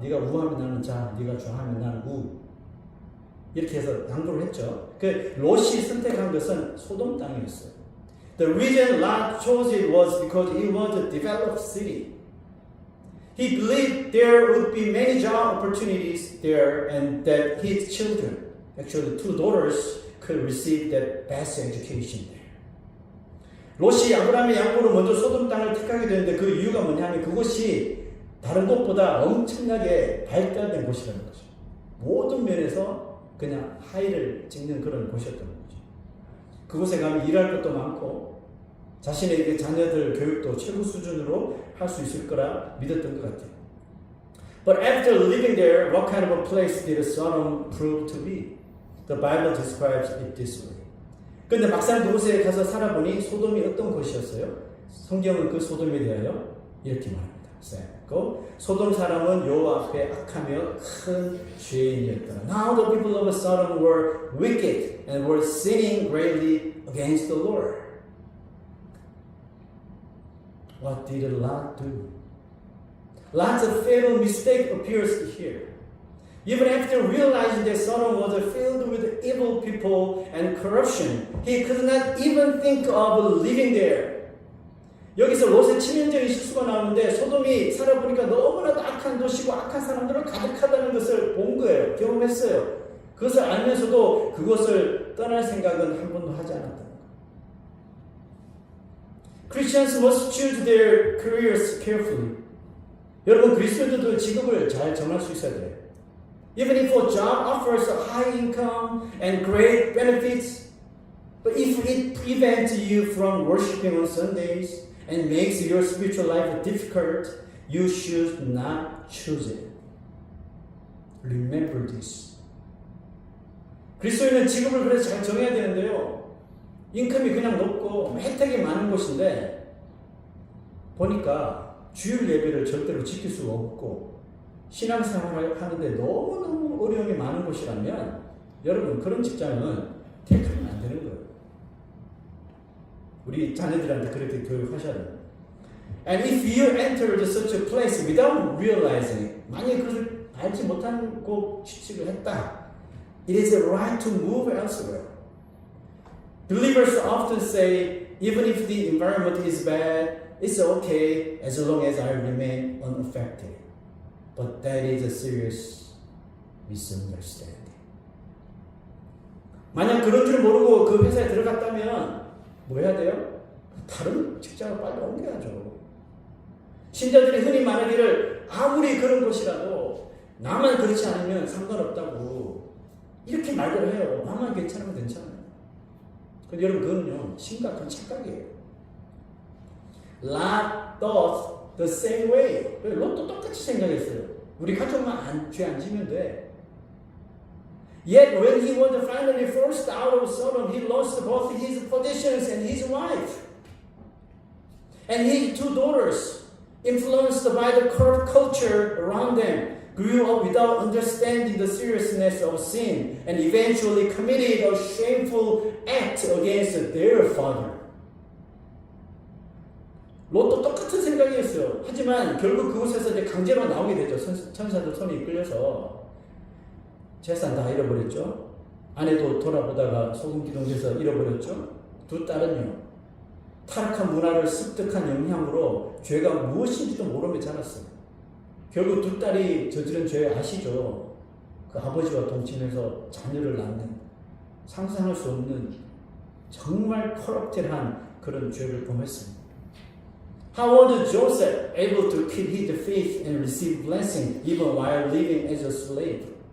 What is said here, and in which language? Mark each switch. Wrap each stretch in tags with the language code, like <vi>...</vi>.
<ko>네가 우하면 나는 자, 네가 좌하면 나는 우. 이렇게 해서 양보를 했죠. 그 롯이 선택한 것은 소돔 땅이었어요.</ko> <en>The reason Lot chose it was because it was a developed city. He believed there would be many job opportunities there and that his children, actually 2 daughters, could receive the best education there.</en> <ko>롯이 아브라함의 양보로 먼저 소돔 땅을 택하게 되는데 그 이유가 뭐냐면 그곳이 다른 곳보다 엄청나게 발달된 곳이라는 거죠. 모든 면에서 그냥 하이를 찍는 그런 곳이었던 거죠. 그곳에 가면 일할 것도 많고 자신의 자녀들 교육도 최고 수준으로 할 수 있을 거라 믿었던 것 같아요.</ko> <en>But after living there, what kind of a place did Sodom prove to be? The Bible describes it this way.</en> <ko>그런데 막상 그곳에 가서 살아보니 소돔이 어떤 곳이었어요? 성경은 그 소돔에 대하여 이렇게 말합니다. 소돔 사람은 여호와 앞에 악하며 큰 죄인이었더라.</ko> <en>Now the people of Sodom were wicked and were sinning greatly against the Lord. What did Lot do? Lot's fatal mistake appears here. Even after realizing that Sodom was filled with evil people and corruption, he could not even think of living there.</en> <ko>여기서 롯의 치명적인 실수가 나오는데 소돔이 살아보니까 너무나도 악한 도시고 악한 사람들로 가득하다는 것을 본 거예요. 경험했어요. 그것을 알면서도 그것을 떠날 생각은 한 번도 하지 않았다는 거예요.</ko> <en>Christians must choose their careers carefully.</en> <ko>여러분 그리스도인들도 직업을 잘 정할 수 있어야 돼요.</ko> <en>Even if a job offers a high income and great benefits, but if it prevents you from worshiping on Sundays and makes your spiritual life difficult, you should not choose it. Remember this.</en> <ko>그리스도인은 직업을 그래서 잘 정해야 되는데요. 인컴이 그냥 높고 혜택이 많은 곳인데 보니까 주일 예배를 절대로 지킬 수가 없고 신앙생활을 하는데 너무너무 어려움이 많은 곳이라면 여러분 그런 직장은 택하면 안 되는 거예요. 우리 자녀들한테 그렇게 교육하셔야 돼요.</ko> <en>And if you entered such a place without realizing it,</en> <ko>만약에 그것을 알지 못한 곳 취직을 했다,</ko> <en>it is a right to move elsewhere. Believers often say, even if the environment is bad, it's okay as long as I remain unaffected. But that is a serious misunderstanding.</en> <ko>만약 그런 줄 모르고 그 회사에 들어갔다면 뭐 해야 돼요? 다른 직장을 빨리 옮겨야죠. 신자들이 흔히 말하기를 아무리 그런 곳이라도 나만 그렇지 않으면 상관없다고 이렇게 말을 해요. 나만 괜찮으면 괜찮아요. 근데 여러분 그건요 심각한 착각이에요.</ko> <en>Lot thought the same way.</en> <ko>롯도 똑같이 생각했어요. 우리 가족만 죄 안 지면 돼.</ko> <en>Yet when he was finally forced out of Sodom, he lost both his possessions and his wife. And his 2 daughters, influenced by the corrupt culture around them, grew up without understanding the seriousness of sin and eventually committed a shameful act against their father.</en> <ko>롯도 똑같은 생각이었어요. 하지만 결국 그곳에서 이제 강제로 나오게 되죠. 천사들 손에 이끌려서 재산 다 잃어버렸죠. 아내도 돌아보다가 소금 기둥에서 잃어버렸죠. 두 딸은요, 타락한 문화를 습득한 영향으로 죄가 무엇인지도 모르며 자랐어요. 결국 두 딸이 저지른 죄 아시죠? 그 아버지와 동침해서 자녀를 낳는, 상상할 수 없는 정말 커럽티한 그런 죄를 범했습니다.</ko> <en>How was Joseph able to keep his faith and receive blessing even while living as a slave?</en>